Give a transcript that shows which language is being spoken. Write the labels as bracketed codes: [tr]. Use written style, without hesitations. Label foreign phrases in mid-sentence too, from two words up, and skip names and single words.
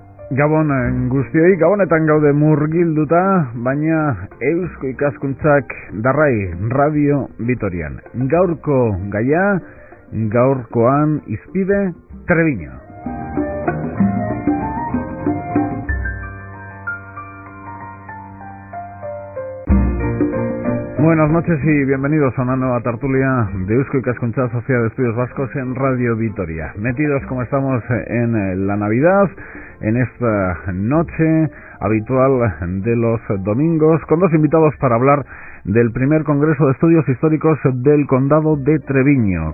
[eu] Gabon guztioi, Gabonetan gaude murgilduta, baina Eusko Ikaskuntzak Darrai Radio Vitorian. Gaurko gaia, gaurkoan izpide Treviño. [es] Buenas noches y bienvenidos a una nueva tertulia de Eusko Ikaskuntza, Sociedad de Estudios Vascos en Radio Vitoria. Metidos como estamos en la Navidad, en esta noche habitual de los domingos, con dos invitados para hablar del primer Congreso de Estudios Históricos del Condado de Treviño.